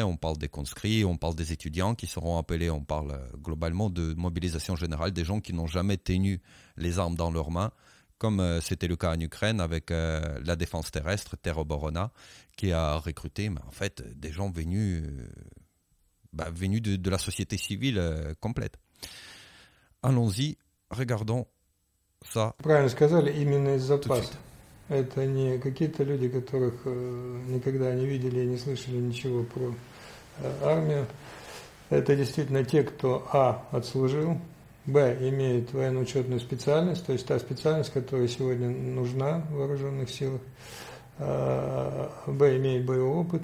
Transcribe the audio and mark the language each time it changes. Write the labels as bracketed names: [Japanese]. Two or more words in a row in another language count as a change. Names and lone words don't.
[French] On parle des conscrits, on parle des étudiants qui seront appelés, on parle globalement de mobilisation générale, des gens qui n'ont jamais tenu les armes dans leurs mains, comme c'était le cas en Ukraine avec la défense terrestre, Teroborona, qui a recruté, mais en fait, des gens venus de la société civile complète. Allons-y, regardons ça. [Russian] Правильно сказали, именно из запаса. Это не какие-то люди, которых никогда не видели и не слышали ничего про армию. Это действительно те, кто отслужил, имеет военно-учетную специальность, то есть та специальность, которая сегодня нужна в вооруженных силах, имеет боевой опыт.